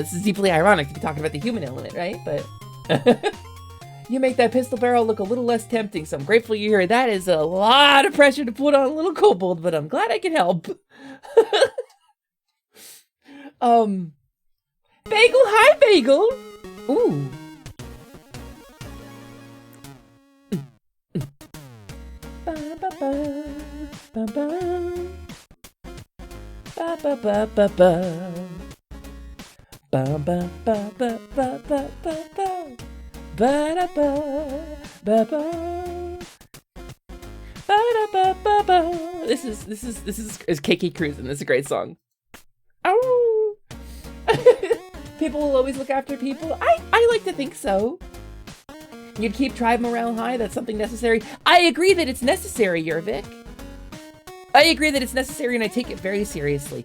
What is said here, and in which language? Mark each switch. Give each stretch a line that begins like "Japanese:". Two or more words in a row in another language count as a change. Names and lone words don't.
English: This is deeply ironic to be talking about the human element, right? But you make that pistol barrel look a little less tempting, so I'm grateful you're here. That is a lot of pressure to put on a little kobold, but I'm glad I can help. Bagel, hi, Bagel. Ooh. Ba ba ba ba ba ba ba ba ba. Ba ba ba ba ba ba ba ba. Ba-da-ba, ba-ba, ba-da-ba-ba-ba. This is Kiki Cruisin'. This is a great song. Oh, people will always look after people. I like to think so. You'd keep tribe morale high. That's something necessary. I agree that it's necessary, Yervik. I agree that it's necessary, and I take it very seriously.